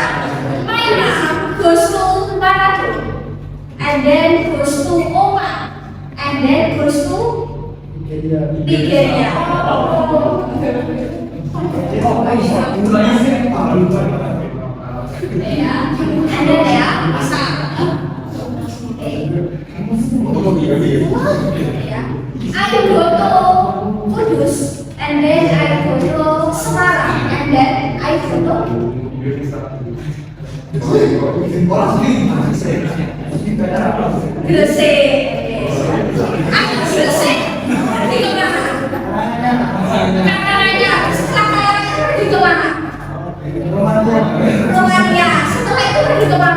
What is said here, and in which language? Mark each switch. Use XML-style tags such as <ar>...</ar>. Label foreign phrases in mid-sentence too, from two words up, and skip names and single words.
<en>My mom goes to Manado, and then goes to Oman, and then goes to Nigeria. Ya, and then ya, masak. I go to Kudus, and then I go to Semarang, and then I go to Gresik.</en> <id>Aku Gresik. Pergi ke mana? Kamarnya. Setelah kamarnya pergi ke mana? Romania. Setelah itu pergi ke mana?</id>